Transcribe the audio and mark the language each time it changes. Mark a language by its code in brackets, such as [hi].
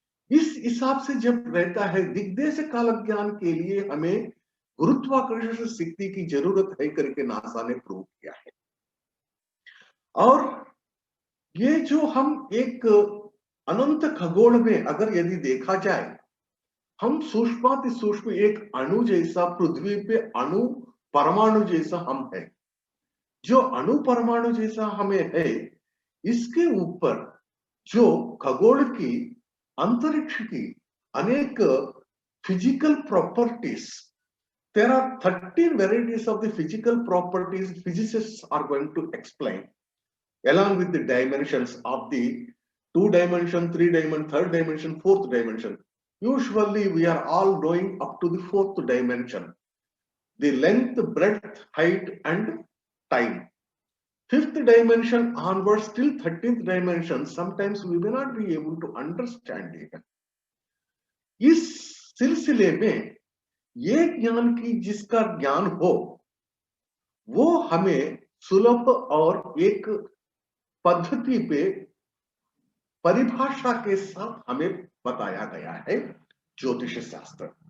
[hi] इस हिसाब से जब रहता है, दिग्देश काल ज्ञान के लिए हमें गुरुत्वाकर्षण शक्ति की जरूरत है करके नासा ने प्रूव किया है। और ये जो हम एक अनंत खगोल में अगर यदि देखा जाए, हम सूक्ष्माति सूक्ष्म एक अणु जैसा पृथ्वी पे अणु परमाणु जैसा हम है। जो अणु परमाणु जैसा हमें है, इसके ऊपर जो खगोल की, अंतरिक्ष की अनेक physical properties, [en] there are 13 varieties of the physical properties physicists are going to explain, along with the dimensions of the 2 dimension, 3 dimension, third dimension, fourth dimension. Usually we are all going up to the fourth dimension, the length, breadth, height and time. Fifth dimension onwards till 13th dimension, sometimes we may not be able to understand even. [hi] इस सिलसिले में ये ज्ञान की जिसका ज्ञान हो, वो हमें सुलभ और एक पद्धति पे परिभाषा के साथ हमें बताया गया है ज्योतिष शास्त्र।